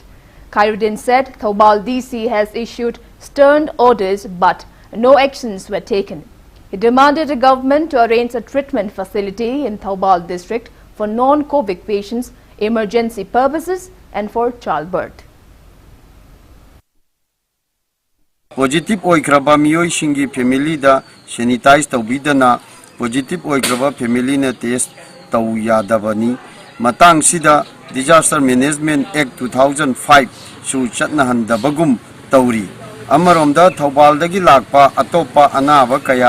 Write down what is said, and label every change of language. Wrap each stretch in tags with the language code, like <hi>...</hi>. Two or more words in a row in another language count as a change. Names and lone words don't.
<en>Khairuddin said Thoubal DC has issued stern orders but no actions were taken. He demanded the government to arrange a treatment facility in Thoubal district for non-COVID patients, emergency purposes and for childbirth.</en> <mni>Positive oikraba miyoi shingi family da sanitize tawbidana positive oikraba family na test taw yadabani matang sida Disaster Management Act 2005 su chatna handabagum tawri amaromda Thoubal dagi lakpa atopa anaba kaya</mni>